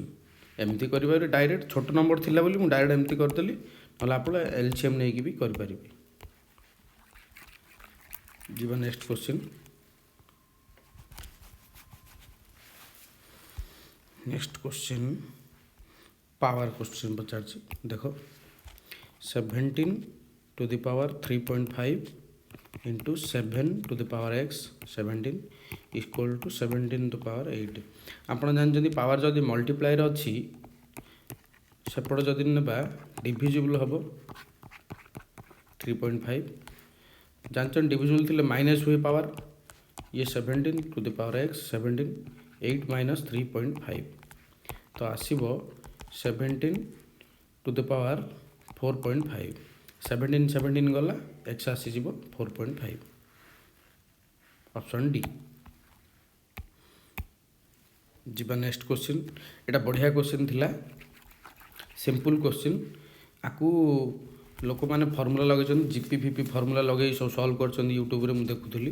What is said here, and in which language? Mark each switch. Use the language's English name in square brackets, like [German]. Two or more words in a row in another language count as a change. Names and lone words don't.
[Odia] ଏମିତି କରିପାରିବେ ଡାଇରେକ୍ଟ, ଛୋଟ ନମ୍ବର ଥିଲା ବୋଲି ମୁଁ ଡାଇରେକ୍ଟ ଏମିତି କରିଦେଲି, ନହେଲେ ଆପଣ ଏଲସିଏମ୍ ନେଇକି ବି କରିପାରିବେ। ଯିବା [English] next question. next question power question [Odia] ପଚାରିଛି। [English] ଦେଖ 17 to the power 3.5 into 7 to the power x 17 equal to 17 to the power 8। [Odia] ଆପଣ ଜାଣିଛନ୍ତି ପାୱାର ଯଦି ମଲ୍ଟିପ୍ଲାଏର ଅଛି, ସେପଟେ ଯଦି ନେବା ଡିଭିଜିବୁଲ୍ ହେବ 3.5। ଜାଣିଛନ୍ତି ଡିଭିଜିବୁଲ୍ ଥିଲେ ମାଇନସ୍ ହୁଏ ପାୱାର, ଇଏ [English] 17 to the power x 17, 8 minus 3.5, ତ ଆସିବ 17 to the power 4.5। [Odia] 17 17 ଗଲା, x ଆସିଯିବ 4.5, [English] option D. [Odia] ଯିବା [English] next question. [Odia] ଏଇଟା ବଢ଼ିଆ କୋଶ୍ଚିନ୍ ଥିଲା, [English] simple question. [Odia] ଆକୁ ଲୋକମାନେ ଫର୍ମୁଲା ଲଗାଇଛନ୍ତି, [English] GP formula [Odia] ଲଗାଇ ସବୁ ସଲ୍ଭ କରିଛନ୍ତି ୟୁଟ୍ୟୁବରେ, ମୁଁ ଦେଖୁଥିଲି।